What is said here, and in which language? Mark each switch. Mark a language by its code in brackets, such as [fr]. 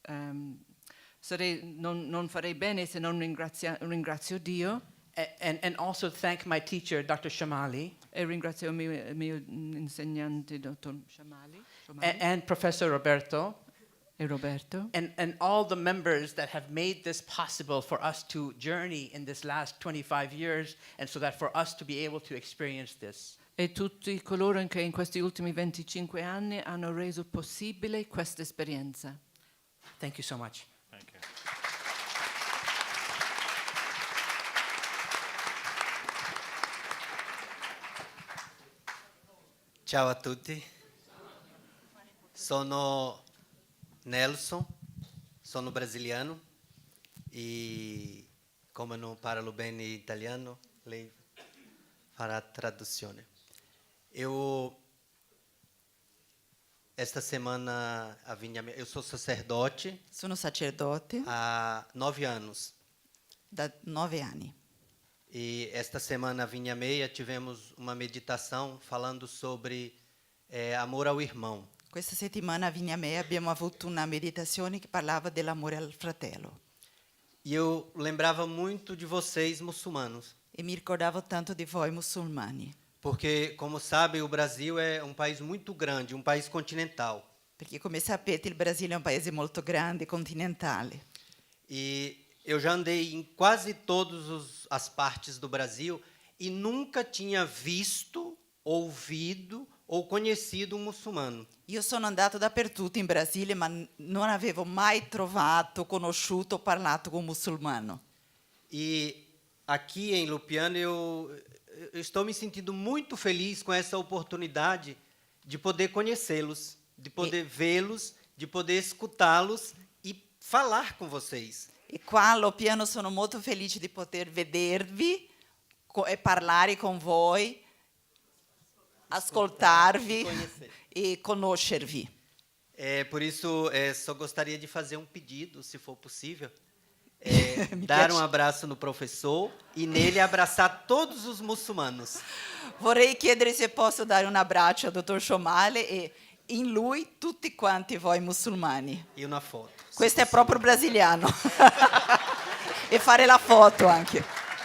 [it] Non farei bene se non ringrazio Dio. [en] And also thank my teacher, Dr. Shomali. [it] E ringrazio il mio insegnante, Dr. Shomali. [en] And Professor Roberto. [it] E Roberto. [en] And all the members that have made this possible for us to journey in this last 25 years, and so that for us to be able to experience this. [it] E tutti coloro che in questi ultimi 25 anni hanno reso possibile questa esperienza. [en] Thank you so much. Thank you. [it] Ciao a tutti, sono Nelson, sono brasiliano e come non parlo bene italiano, lei farà traduzione. [pt] Esta semana eu sou sacerdote. [it] Sono sacerdote. [pt] Há 9 anos. [it] Da 9 anni. [pt] E esta semana, vinha meia, tivemos uma meditação falando sobre amor ao irmão. [it] Questa settimana a Vigna Meia abbiamo avuto una meditazione che parlava dell'amore al fratello. [pt] E eu lembrava muito de vocês, muçulmanos. [it] E mi ricordavo tanto di voi musulmani. [pt] Porque, como sabe, o Brasil é um país muito grande, um país continental. [it] Perché, come sapete, il Brasile è un paese molto grande, continentale. [pt] E eu já andei em quase todas as partes do Brasil e nunca tinha visto, ouvido ou conhecido um muçulmano. [it] Io sono andato dappertutto in Brasile, ma non avevo mai trovato, conosciuto, parlato con un musulmano. [pt] E aqui em Loppiano eu estou me sentindo muito feliz com essa oportunidade de poder conhecê-los, de poder vê-los, de poder escutá-los e falar com vocês. [it] E qua a Loppiano sono molto felice di poter vedervi e parlare con voi, ascoltarvi e conoscervi. [pt] Por isso, só gostaria de fazer um pedido, se for possível. Dar um abraço no professor e nele abraçar todos os muçulmanos. [it] Vorrei chiedere se posso dare un abbraccio al dottor Shomali e in lui tutti quanti voi musulmani. E una foto. Questo è proprio brasiliano. E fare la foto anche.